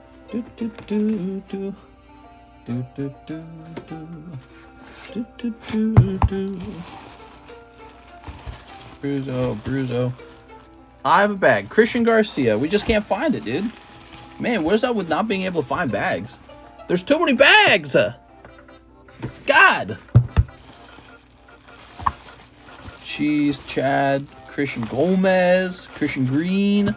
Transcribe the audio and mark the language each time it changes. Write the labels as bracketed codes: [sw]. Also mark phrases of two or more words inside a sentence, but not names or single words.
[en] Do do do do. Do do do do. Do do do do. Bruzo. I have a bag. Christian Garcia. We just can't find it, dude. Man, where's that with not being able to find bags? There's too many bags! God! Cheese, Chad, Christian Gomez, Christian Green.